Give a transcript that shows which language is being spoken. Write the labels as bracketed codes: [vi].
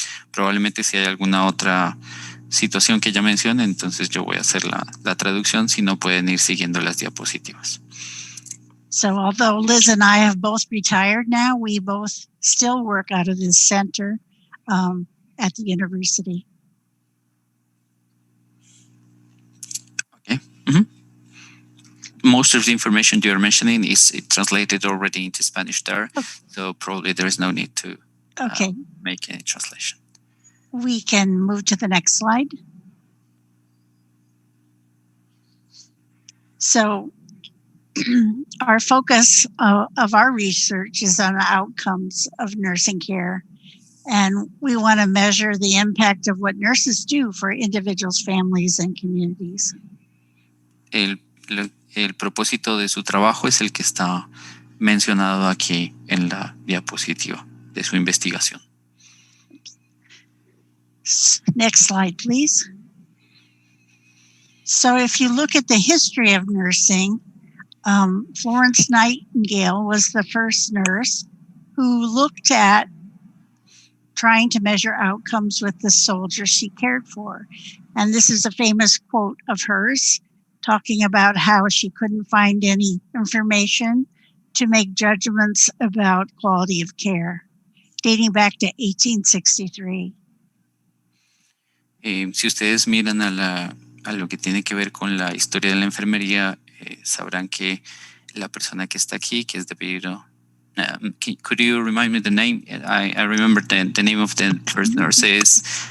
[es] Probablemente si hay alguna otra situación que ella mencione, entonces yo voy a hacer la traducción, si no pueden ir siguiendo las diapositivas. [en] So although Liz and I have both retired now, we both still work out of this center at the university. Okay. Mm-hmm. Most of the information you're mentioning is translated already into Spanish there, so probably there is no need to make any translation. We can move to the next slide. So our focus of our research is on the outcomes of nursing care, and we want to measure the impact of what nurses do for individuals, families, and communities. [es] El propósito de su trabajo es el que está mencionado aquí en la diapositiva de su investigación. [en] Next slide, please. So if you look at the history of nursing, Florence Nightingale was the first nurse who looked at trying to measure outcomes with the soldiers she cared for. And this is a famous quote of hers, talking about how she couldn't find any information to make judgments about quality of care, dating back to 1863. [es] Si ustedes miran a lo que tiene que ver con la historia de la enfermería, sabrán que la persona que está aquí, que es de apellido, [en] could you remind me the name? I remember the name of the first nurse is